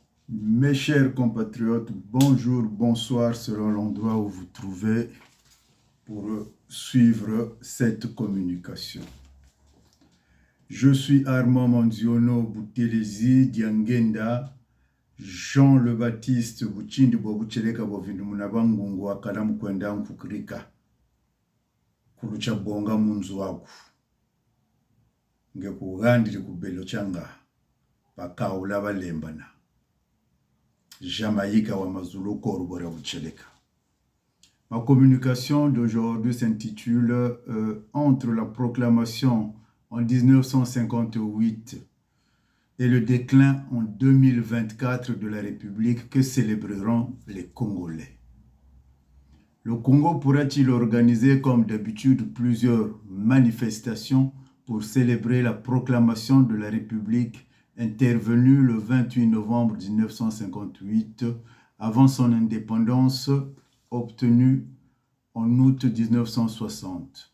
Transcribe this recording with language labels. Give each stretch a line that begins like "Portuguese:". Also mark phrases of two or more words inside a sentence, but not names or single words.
French: Mes chers compatriotes, bonjour, bonsoir selon l'endroit où vous trouvez pour suivre cette communication. Je suis Armand Manziono Boutelezi Diangenda, Jean le Baptiste Buchindi Bobucheleka Bovindu Munabangungu Akala Mukwenda Mfukrika Kulucha Bonga Munzu waku Ngekugandiri kubelo changa Pakaula Balembana Jamaïka Wamazulu Korubora Bucheleka. Ma communication d'aujourd'hui s'intitule Entre la proclamation en 1958 et le déclin en 2024 de la République que célébreront les Congolais. Le Congo pourrait-il organiser comme d'habitude plusieurs manifestations pour célébrer la proclamation de la République intervenue le 28 novembre 1958 avant son indépendance obtenue en août 1960.